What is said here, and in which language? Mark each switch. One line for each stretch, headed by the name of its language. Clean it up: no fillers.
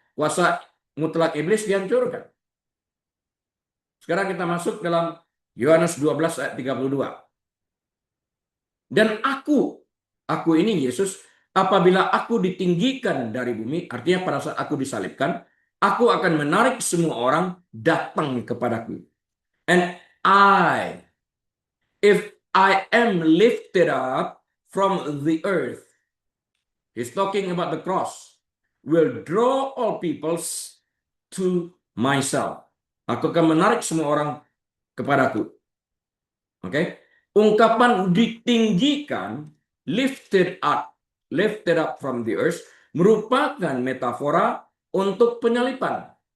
Indonesian: Kuasa mutlak iblis dihancurkan. Sekarang kita masuk dalam Yohanes 12 ayat 32. Dan aku ini Yesus, apabila aku ditinggikan dari bumi, artinya pada saat aku disalibkan, aku akan menarik semua orang datang kepadaku.
English: And if I am lifted up from the earth, he's talking about the cross, will draw all peoples to myself.
Indonesian: Aku akan menarik semua orang kepadaku. Oke? Ungkapan ditinggikan,
English: lifted up from the earth,
Indonesian: merupakan metafora untuk penyaliban.